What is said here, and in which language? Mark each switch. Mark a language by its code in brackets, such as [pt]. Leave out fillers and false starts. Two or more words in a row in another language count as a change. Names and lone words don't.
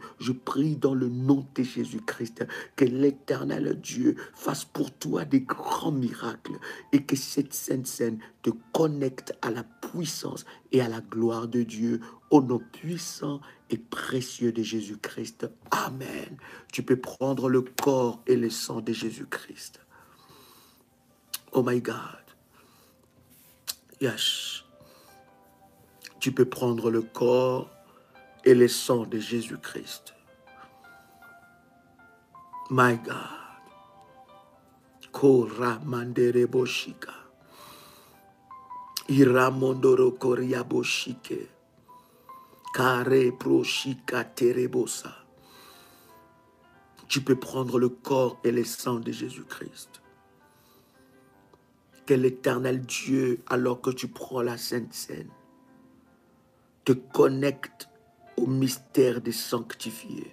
[fr] Je prie dans le nom de Jésus-Christ que l'Éternel Dieu fasse pour toi des grands miracles et que cette sainte scène te connecte à la puissance et à la gloire de Dieu au nom puissant et précieux de Jésus-Christ. Amen. Tu peux prendre le corps et le sang de Jésus-Christ. [en] Oh my God. Yes. [fr] Tu peux prendre le corps et le sang de Jésus-Christ. [en] My God. Kora mandere boshika. Iramondoro koria boshike. Kare proshika terebosa. [fr] Tu peux prendre le corps et le sang de Jésus-Christ. Que l'Éternel Dieu, alors que tu prends la Sainte Seine, te connecte au mystère des sanctifiés.